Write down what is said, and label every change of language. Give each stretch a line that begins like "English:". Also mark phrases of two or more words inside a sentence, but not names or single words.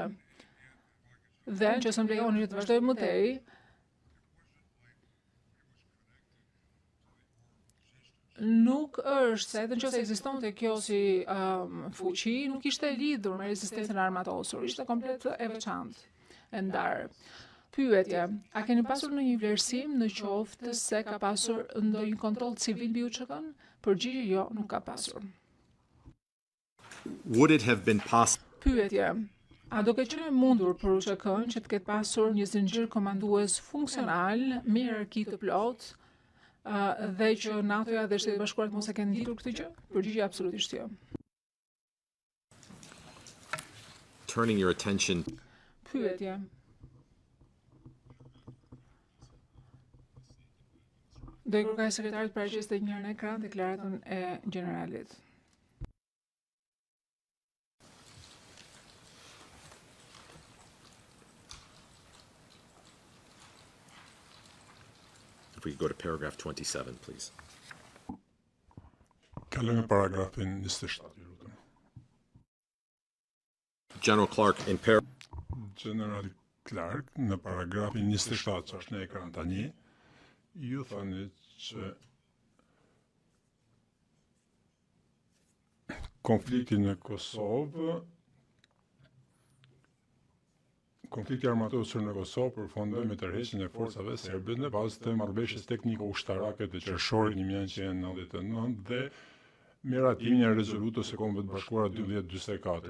Albanian: Dhe nëse më lejoni që të vazhdoj më tej, nuk është se edhe nëse ekzistonte kjo si fuqi, nuk ishte lidhur me rezistencën armatosur, ishte komplet e veçantë, e ndarë. Pyetje, a keni pasur në një vlerësim në qoftë se ka pasur ndonjë kontroll civil mbi UÇK-n? Përgjigje jo, nuk ka pasur.
English: would it have been possible?
Albanian: Pyetje, a do ketë qenë mundur për UÇK-n që të ketë pasur një zinxhir komandues funksional me hierarki të plotë dhe që NATO-ja dhe Shtetet Bashkuara mos e kenë nditur këtë gjë? Përgjigje absolutisht jo.
English: Turning your attention.
Albanian: Pyetje. Do i kërkoj sekretarit përgjigjes të njëherë në ekran deklaratën e generalit.
English: If we could go to paragraph 27, please.
Albanian: Kalojmë në paragrafin 27, ju lutem.
English: General Clark, in
Albanian: General Clark, në paragrafin 27 që është në ekran tani, ju thoni që konflikti në Kosovë, konflikti armatosur në Kosovë përfundoi me tërheqjen e forcave serbe në bazë të marrëveshjes tekniko-ushtarake të qershorit 1999 dhe miratimin e rezolutës së Kombeve të Bashkuara 1244.